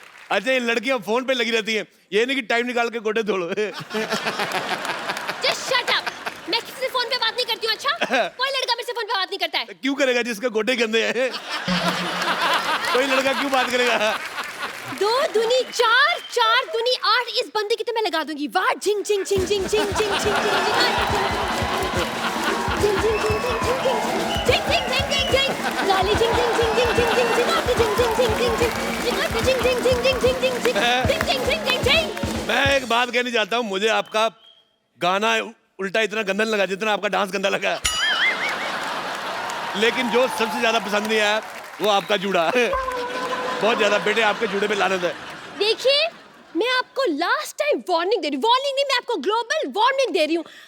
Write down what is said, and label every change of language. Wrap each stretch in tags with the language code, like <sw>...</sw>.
<hi>अच्छा ये लड़कियां फोन पे लगी रहती हैं, ये नहीं कि टाइम निकाल के गोडे धो लो।</hi> <en>Just shut up.</en> <hi>मैं किसी से फोन पे बात नहीं करती हूँ, अच्छा? कोई लड़का मेरे से फोन पे बात नहीं करता है। क्यों करेगा जिसके गोडे गंदे हैं? कोई लड़का क्यों बात करेगा? 2 दूनी 4, 4 दूनी 8, इस बंदे की तो मैं लगा दूंगी। वाह, झिंग झिंग झिंग झिंग झिंग झिंग झिंग झिंग झिंग झिंग झिंग झिंग झिंग झिंग झिंग झिंग लाली झिंग झिंग झिंग झिंग झिंग झिंग झिंग झिंग झिंग झिंग झिंग झिंग झिंग झिंग झिंग झिंग झिंग झिंग झिंग झिंग झिंग झिंग झिंग झिंग झिंग। मैं एक बात कहनी चाहता हूँ, मुझे आपका गाना उल्टा इतना गंदा नहीं लगा जितना आपका डांस गंदा लगा। लेकिन जो सबसे ज्यादा पसंद नहीं आया वो आपका जूड़ा। बहुत ज्यादा बेटे, आपके जूड़े पे लानत है। देखिए, मैं आपको लास्ट टाइम वार्निंग दे रही हूँ, वार्निंग नहीं, मैं आपको ग्लोबल वार्निंग दे रही हूँ।</hi>